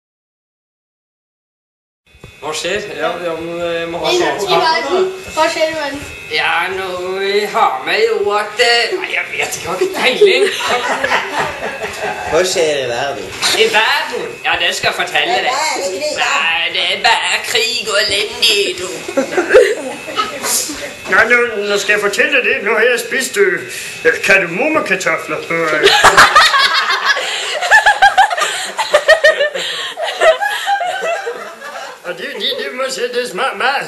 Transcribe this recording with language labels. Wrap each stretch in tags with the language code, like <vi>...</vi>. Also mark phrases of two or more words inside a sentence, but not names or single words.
<no>Hva skjer? Ja, vi må ha I verden. Hva skjer i verden? Ja, nå har vi jo at... Nei, jeg vet ikke, hva er peiling? Hva skjer i verden? I verden? Ja, det skal jeg fortelle deg. Nei, det er bare krig og elendighet.</no> <da>Nej, nu skal jeg fortælle dig det. Nu har jeg spist kardemommekartofler på... Og det må jeg sige, det smagte meget.</da>